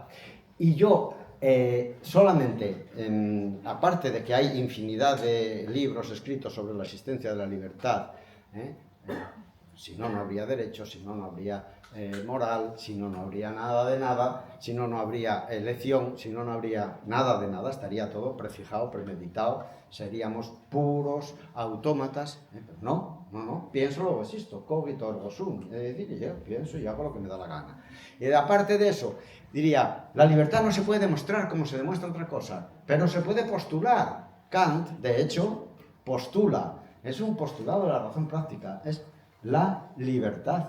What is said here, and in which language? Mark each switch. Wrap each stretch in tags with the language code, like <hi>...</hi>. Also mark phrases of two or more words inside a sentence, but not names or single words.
<es>Y yo solamente, aparte de que hay infinidad de libros escritos sobre la existencia de la libertad, si no, no habría derechos, si no, no habría moral, si no, no habría nada de nada, si no, no habría elección, si no, no habría nada de nada, estaría todo prefijado, premeditado, seríamos puros autómatas. Pero no, pienso, luego existo,</es> <la>cogito ergo sum,</la> <es>es decir, yo pienso y hago lo que me da la gana. Y aparte de eso, diría, la libertad no se puede demostrar como se demuestra otra cosa, pero se puede postular. Kant, de hecho, postula, es un postulado de la razón práctica, es la libertad.</es>